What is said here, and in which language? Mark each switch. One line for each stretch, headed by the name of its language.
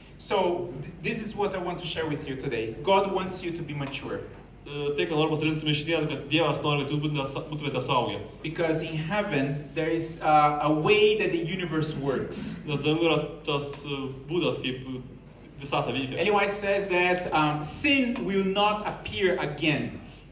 English: So, this is what I want to share with you today. God wants you to be mature.
Lithuanian: Tai, ką noriu pasidalinti su jumis šiandien, kad Dievas nori, kad jūs būtumėte suaugę.
English: Because in heaven, there is a way that the universe works.
Lithuanian: Nes dangu yra tas būdas, kaip visata veikia.
English: Ellen White says that sin will not appear again.